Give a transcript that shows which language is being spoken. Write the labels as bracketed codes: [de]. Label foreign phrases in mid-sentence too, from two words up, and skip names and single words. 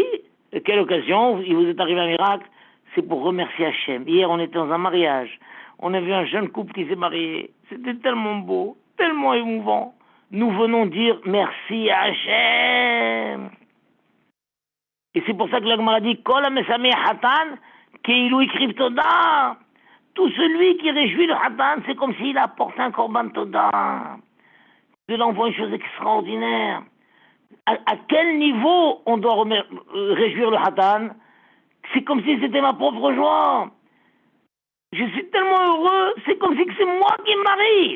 [fr] De quelle occasion? Il vous est arrivé un miracle. C'est pour remercier Hachem. Hier, on était dans un mariage. On a vu un jeune couple qui s'est marié. C'était tellement beau, tellement émouvant. Nous venons dire merci à Hachem. Et c'est pour ça que la Gemara dit [he] כל המשמח חתן כאילו הקריב תודה. [fr] Tout celui qui réjouit le hatan, c'est comme s'il apporte un [he] קרבן תודה. [fr] Il envoie une chose extraordinaire. À quel niveau on doit réjouir le hatan? C'est comme si c'était ma propre joie. Je suis tellement heureux, c'est comme si c'est moi qui me marie.